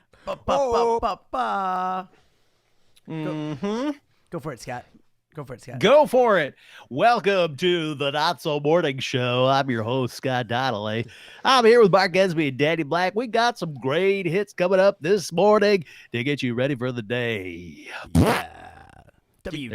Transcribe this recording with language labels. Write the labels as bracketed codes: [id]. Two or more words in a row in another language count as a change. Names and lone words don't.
[en] Oh. Ba-ba-ba-ba-ba. Mm-hmm. Go for it, Scott. Go for it, Scott. Go for it. Welcome to the Not So Morning Show. I'm your host, Scott Donnelly. I'm here with Mark Esby and Danny Black. We got some great hits coming up this morning to get you ready for the day. Yeah. There you go.